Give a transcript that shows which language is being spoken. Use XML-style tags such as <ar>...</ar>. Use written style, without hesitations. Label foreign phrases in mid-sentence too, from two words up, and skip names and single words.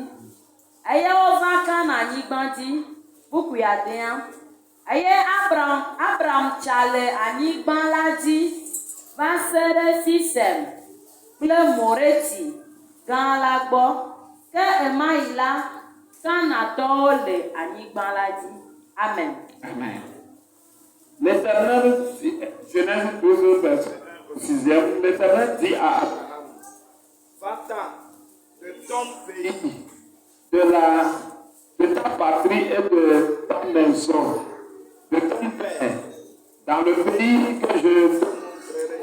<ee>Eye wova Kananyigba dzi, bukui 1. Eye Abram tsa le anyigba la dzi va se ɖe Sisem kple Moreti gã la gbɔ. Ke ema yi la, Kanatɔwo le anyigba la dzi. Amen. Amen.</ee> <fr>L'Éternel, Genèse 12, verset 6, l'Éternel dit à Abraham, va-t'en de ton pays de ta patrie et de ta maison, de ton père, dans le pays que je te montrerai.</fr>